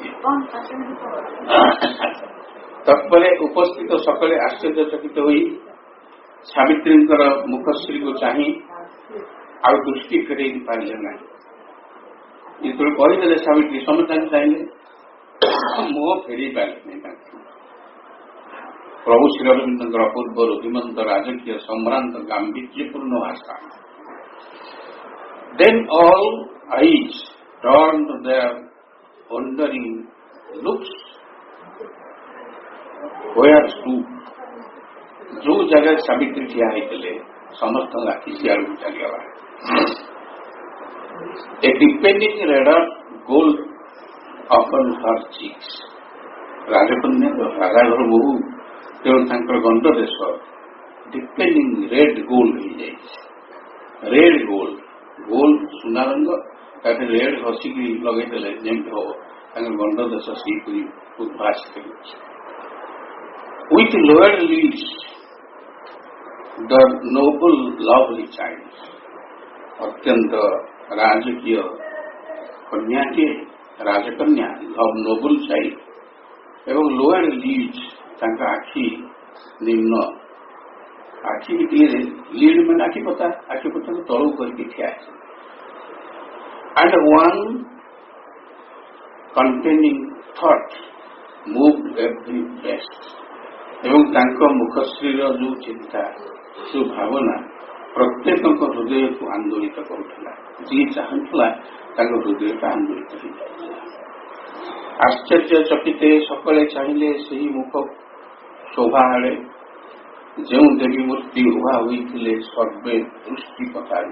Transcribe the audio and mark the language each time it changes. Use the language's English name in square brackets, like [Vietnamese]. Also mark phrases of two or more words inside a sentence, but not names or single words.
[Odia] ତତ୍ପରେ ଉପସ୍ଥିତ ସକଳେ ଆଶ୍ଚର୍ଯ୍ୟଚକିତ ହୋଇ ସାବିତ୍ରୀଙ୍କର ମୁଖଶ୍ରୀକୁ ଚାହିଁ ଆଉ ଦୃଷ୍ଟି ଫେରେଇ ପାରିଲେ ନାହିଁ। ଯେତେବେଳେ କହିଦେଲେ ସାବିତ୍ରୀ, ସମସ୍ତେ ତାଙ୍କୁ ଚାହିଁଲେ, ମୁହଁ ଫେରେଇ ପାରିଲେ ନାହିଁ। ପ୍ରଭୁ ଶ୍ରୀ ଅରବିନ୍ଦଙ୍କର ପୂର୍ବରୁ ଧୀମନ୍ତ ରାଜକୀୟ ସମ୍ଭ୍ରାନ୍ତ ଗାମ୍ଭୀର୍ଯ୍ୟପୂର୍ଣ୍ଣ ଭାଷା। [English] Then all eyes turned their wondering looks where stood. [Odia] ଯୋଉ ଜାଗାରେ ସାବିତ୍ରୀ ଠିଆ ହେଇଥିଲେ, ସମସ୍ତଙ୍କ ଆଖି ସିଆଡ଼କୁ ଚାଲିଗଲା। [English] A deepening red gold upon her cheeks. [Odia] ରାଜକନ୍ୟା ରାଜାଘର ବୋହୂ ତେଣୁ ତାଙ୍କର ଗଣ୍ଡ ଦେଶ [English] deepening red gold [Odia] ହେଇଯାଇଛି। [English] red gold, [Odia] ଗୋଲ୍ଡ ସୁନା ରଙ୍ଗ, ତାକୁ ରେଡ୍ ଘଷିକି ଲଗେଇଦେଲେ ଯେମିତି ହବ, ତାଙ୍କର ଗଣ୍ଡ ଦେଶ ସେହିପରି ଉଦ୍ଭାସିତ ହେଉଛି। [English] With lowered lids, the noble lovely child, [Odia] ଅତ୍ୟନ୍ତ ରାଜକୀୟ କନ୍ୟାଟିଏ, ରାଜକନ୍ୟା [English] noble child, [Odia] ଏବଂ [English] lowered lids, [Odia] ତାଙ୍କ ଆଖି ନିମ୍ନ, ଆଖି ଭିତରେ ଲିଡ୍ ମାନେ ଆଖିପତାକୁ ତଳକୁ କରିକି ଠିଆ ଅଛି। [English] And one containing thought moved every breast, [Odia] ଏବଂ ତାଙ୍କ ମୁଖଶ୍ରୀର ଯୋଉ ଚିନ୍ତା, ଯୋଉ ଭାବନା ପ୍ରତ୍ୟେକଙ୍କ ହୃଦୟକୁ ଆନ୍ଦୋଳିତ କରୁଥିଲା। ଯିଏ ଚାହୁଁଥିଲା ତାଙ୍କ ହୃଦୟଟା ଆନ୍ଦୋଳିତ ହୋଇଯାଉଥିଲା। ଆଶ୍ଚର୍ଯ୍ୟ ଚକିତେ ସକଳେ ଚାହିଁଲେ ସେହି ମୁଖ ଶୋଭା ଆଡ଼େ, ଯେଉଁ ଦେବୀ ମୂର୍ତ୍ତି ଉଭା ହୋଇଥିଲେ ସର୍ବେ ଦୃଷ୍ଟି ପତାରି।